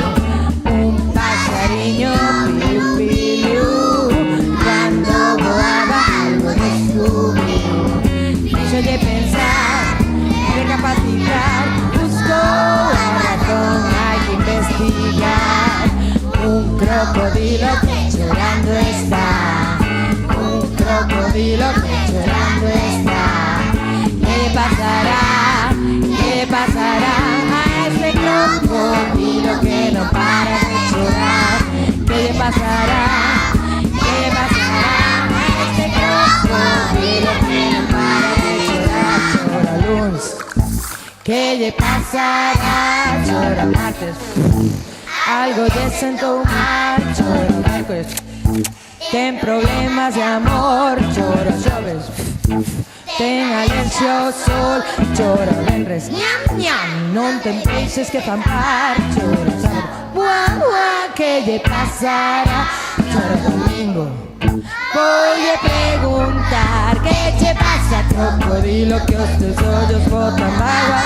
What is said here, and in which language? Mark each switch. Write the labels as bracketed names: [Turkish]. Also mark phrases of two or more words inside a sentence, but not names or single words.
[Galician] Un paxariño pilu pilu cando voaba algo descubriu. Deixo de pensar, recapacitar, buscou a razón, hai que investigar. [Spanish] Un crocodilo que llorando está, un crocodilo que llorando está. ¿Qué le pasará? ¿Qué le pasará a ese crocodilo que no para de llorar? ¿Qué le pasará? ¿Qué le pasará a ese crocodilo que no para de llorar? Llora lunes. ¿Qué le pasará? Llora martes. Algo desentomar, llora miércoles. [Galician] Ten problemas de amor, llora xoves. Ten alergia ao sol, llora venres. Ñam, ñam, non ten peixes que zampar, llora sábado. Buah, buah, que lle pasará? [Spanish] Llora domingo. Voy a preguntar, [Galician] que che pasa, crocodilo, que os teus ollos botan agua?